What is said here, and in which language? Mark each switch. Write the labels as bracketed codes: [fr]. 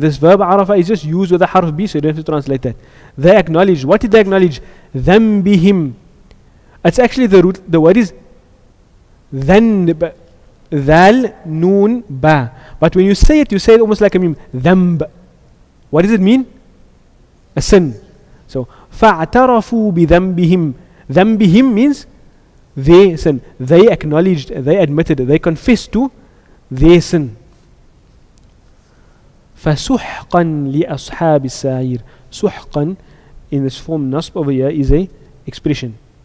[en] This verb عرفة is just used with the harf B, so you don't have to translate that. They acknowledged. What did they acknowledge? [ar] ذَنْبِهِمْ. [en] It's actually the root, the word is ذَنْب, ذال noon ba. But when you say it almost like a meme. ذنب. What does it mean? A sin. [ar] So فَاعْتَرَفُوا بِذَنْبِهِمْ. [en] ذَنْبِهِمْ means their sin. They acknowledged, they admitted, they confessed to their sin. [ar] فَسُحْقًا لِأَصْحَابِ السَّعِيرِ. [en] سُحْقًا in this form nasb over here is a expression.